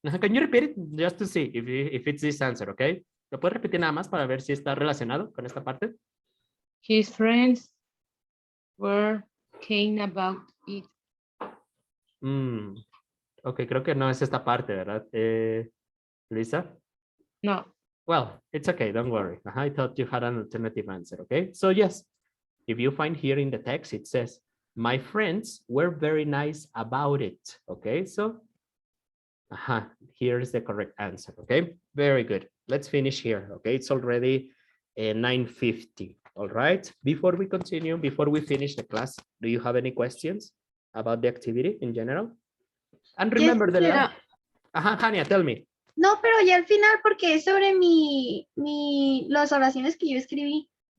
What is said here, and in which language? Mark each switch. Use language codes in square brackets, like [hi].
[en] Can you repeat it just to see if it's this answer, okay? [es] ¿Lo puedes repetir nada más para ver si está relacionado con esta parte? [en] His friends were kind about it. [es] Ok, creo que no es esta parte, ¿verdad? Luisa? No. [en] Well, it's okay, don't worry. I thought you had an alternative answer, okay? So yes, if you find here in the text, it says, my friends were very nice about it, okay? So, here's the correct answer, okay? Very good. Let's finish here, okay? It's already 9:50, all right? Before we continue, before we finish the class, do you have any questions about the activity in general? And remember the last... Hania, tell me. [es] No, pero ya al final, porque es sobre las oraciones que yo escribí.